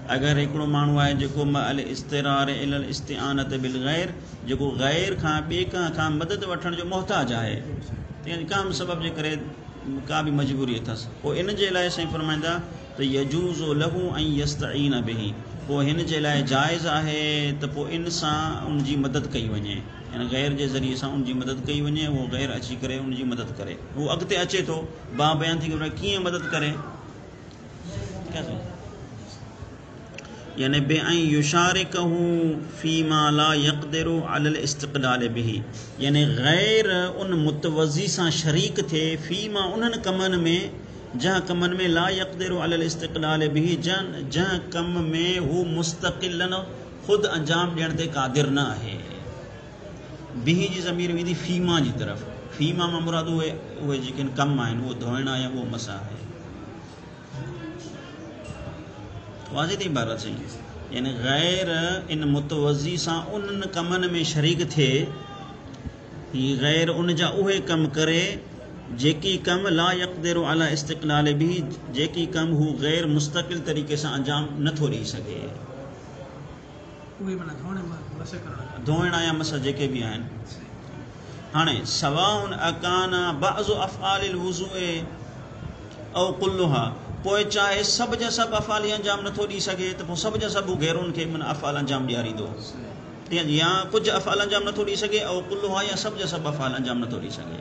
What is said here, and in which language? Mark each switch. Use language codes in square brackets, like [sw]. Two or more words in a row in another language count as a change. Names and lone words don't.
[sd] अगरि हिकिड़ो माण्हू आहे जेको [ar] مع الاضطرار إلى الاستعانة بالغير, [sd] जेको गैर खां ॿिए खां मदद वठण जो मोहताज आहे, यानी का बि सबब जे करे का बि मजबूरी अथसि, पोइ इन जे लाइ साईं फरमाईंदा त [ar] يجوز له [sd] ऐं [ar] يستعين به, [sd] पोइ हिन जे लाइ जाइज़ आहे त पोइ इन सां उन जी मदद कई वञे, यानी गैर जे ज़रिए सां उन जी मदद कई वञे, उहो गैर अची करे उन जी मदद करे। उहो अॻिते अचे थो बयान थी करे कीअं मदद करे, यानी [ar] بأن يشاركه فيما لا يقدر على الاستقلال به, [sd] यानी गैर उन मुतवज़ी सां शरीक थिए फीमा उन्हनि कमनि में जंहिं कमनि में [ar] لا يقدر على الاستقلال به, [sd] जंहिं कम में हू मुस्तक़िलन ख़ुदि अंजाम ॾियण ते क़ादिर न आहे। बिही जी ज़मीर वेंदी फीमा जी तरफ़, फीमा मां मुराद उहे जेके कम आहिनि, उहो धोइणा या उहो मसा आहे। वाज़े थी इबारत सही, यानी गैर इन मुतवज़ी सां उन्हनि कमनि में शरीक थिए, हीअ गैर उन जा उहे कम करे जेकी कम [ar] لا يقدر على استقلال به, [sd] जेकी कम हू गैर मुस्तक़िल तरीक़े सां अंजाम नथो ॾेई सघे। धोइणा या मस जेके बि आहिनि। हाणे [ar] سواء أكان بعض أفعال الوضوء أو كلها, [sd] पोइ चाहे सभु जा सभु अफ़आल अंजाम नथो ॾेई सघे त पोइ सभु जा सभु गैरुनि खे माना अफ़आल अंजाम ॾियारींदो, या कुझु अफ़आल अंजाम नथो ॾेई सघे ऐं कुल्लुहा, या सभु जा सभु अफ़आल अंजाम नथो ॾेई सघे।